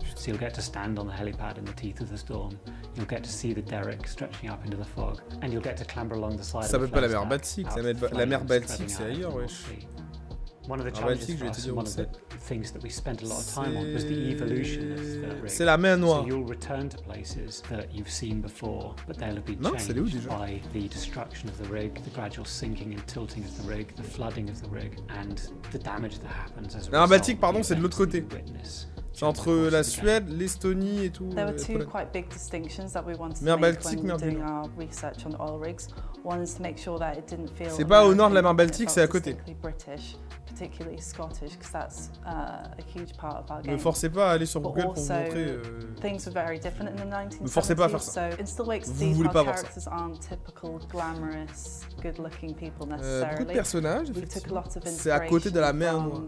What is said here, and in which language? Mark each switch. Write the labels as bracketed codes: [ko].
[en] So you'll get to stand on the helipad in the teeth of the storm. You'll get to see the derrick stretching up into the fog, and you'll get to clamber along the side. [fr] Ça s'appelle pas la mer Baltique, la mer Baltique, c'est ailleurs, wesh. [en] One of the challenges for us, one of the things that we spent a lot of time on was the evolution of the rig. [fr] C'est la mer Noire. [en] So you'll return to places that you've seen before, but they'll have been changed by the destruction of the rig, the gradual sinking and tilting of the rig, the flooding of the rig, and the damage that happens as a result. [fr] La mer Baltique, pardon, c'est de l'autre côté. C'est entre la Suède, l'Estonie et tout. [en] There were 2 quite big distinctions that we wanted to make when we were doing our research on oil rigs. One is to make sure that it didn't feel. [fr] C'est pas au nord de la mer Baltique, c'est à côté. [en] British, particularly Scottish, because that's a huge part of our game. [fr] Ne forcez pas à aller sur Google pour vous montrer. [en] Things were very different in the 1970s. [fr] Ne forcez pas à faire ça. [en] So in Still Wakes the Deep, our characters aren't typical glamorous, good-looking people necessarily. [fr] Beaucoup de personnages. [en] We took a lot of [fr] c'est à côté de la mer Noire.